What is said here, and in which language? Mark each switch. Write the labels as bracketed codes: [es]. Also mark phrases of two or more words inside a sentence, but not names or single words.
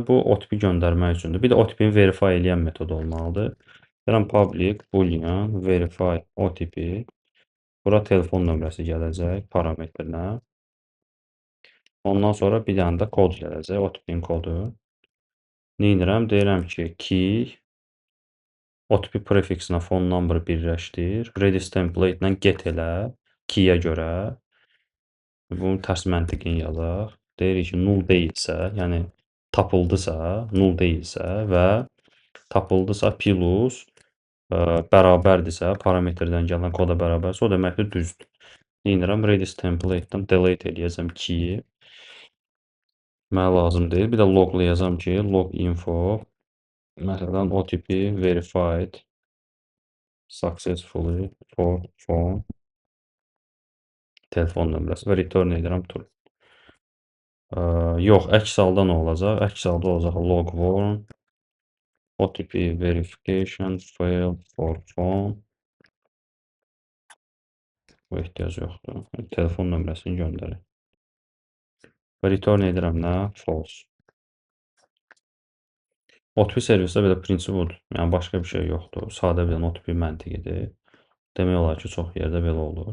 [az] Bu OTP göndərmək üçündür. Bir də OTP-ni verify eləyən metod olmalıdır. Deyirəm [en] public boolean verify OTP. [az] Bura telefon nömrəsi gələcək parametrinə. Ondan sonra bir dənə də kod gələcək, OTP-nin kodu. Nə edirəm? Deyirəm ki, key OTP prefixinə [en] phone number [az] birləşdir. Redis template-lə get elə key-yə görə. Bunun tərs məntiqini yazaq. Deyirik ki, null deyilsə, yəni tapıldısa, null deyilsə və tapıldısa plus bərabərdirsə, parametrdən gələn koda bərabərsə, o deməkdir düzdür. Deyirəm, Redis template-dən delete eləyəcəm key-i. Mənə lazım deyil. Bir də loglayacam ki, [en] log info [az] məsələn [en] OTP verified successfully for phone [az] telefon nömrəsi və return edirəm true. Yox, əks halda nə olacaq? Əks halda olacaq [en] log warn OTP verification failed for phone. [az] Bu ehtiyac yoxdur. Telefon nömrəsini göndərir. Və return edirəm nə? False. OTP servisdə belə prinsip budur. Yəni başqa bir şey yoxdur. Sadə bir dənə OTP məntiqidir. Demək olar ki, çox yerdə belə olur.